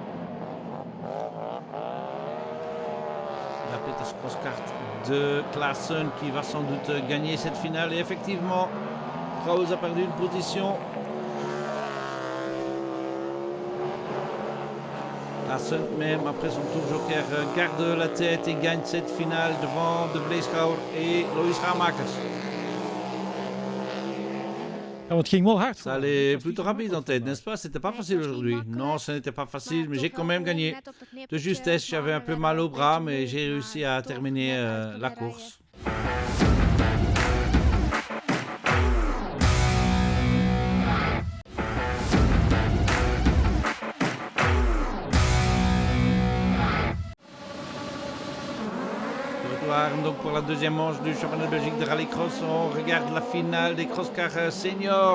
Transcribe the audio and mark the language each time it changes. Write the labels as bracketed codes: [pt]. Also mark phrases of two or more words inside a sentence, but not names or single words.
[fr] La Peters Crosskart de Claassen qui va sans doute gagner cette finale. Et effectivement, Grauwels a perdu une position. Claassen, même après son tour joker, garde la tête et gagne cette finale devant de Vleeschouwer et Loïs Ramakers. [nl] Ja, want het ging wel hard. [fr] Ça allait plutôt rapide en tête, n'est-ce pas? C'était pas facile aujourd'hui. Non, ce n'était pas facile, mais j'ai quand même gagné. De justesse, j'avais un peu mal au bras, mais j'ai réussi à terminer la course. Donc pour la deuxième manche du championnat de Belgique de rallycross, on regarde la finale des crosscars seniors.